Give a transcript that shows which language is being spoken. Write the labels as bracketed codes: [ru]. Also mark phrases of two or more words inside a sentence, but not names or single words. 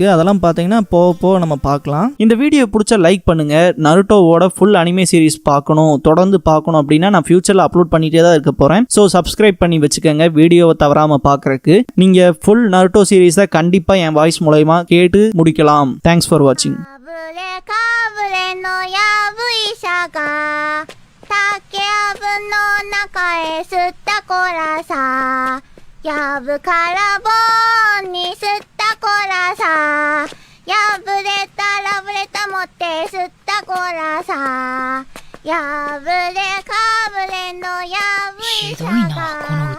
[ta] அதெல்லாம் பார்த்தீங்கன்னா போக நம்ம பார்க்கலாம். இந்த வீடியோ பிடிச்ச லைக் பண்ணுங்க. நருட்டோவோட [en] full anime series [ta] பார்க்கணும், தொடர்ந்து பார்க்கணும் அப்படின்னா நான் ஃபியூச்சர்ல அப்லோட் பண்ணிட்டே தான் இருக்க போறேன். ஸோ சப்ஸ்கிரைப் பண்ணி வச்சுக்கோங்க வீடியோவை தவறாம பார்க்கறதுக்கு. நீங்க [en] full Naruto series [ta] கண்டிப்பா என் வாய்ஸ் மூலமா கேட்டு முடிக்கலாம். [en] thanks for watching. [ja] 竹やぶの中へ吸ったコラさ、やぶから棒に吸ったコラさ、破れたラブレタ持って吸ったコラさ、破れかぶれのやぶ医者が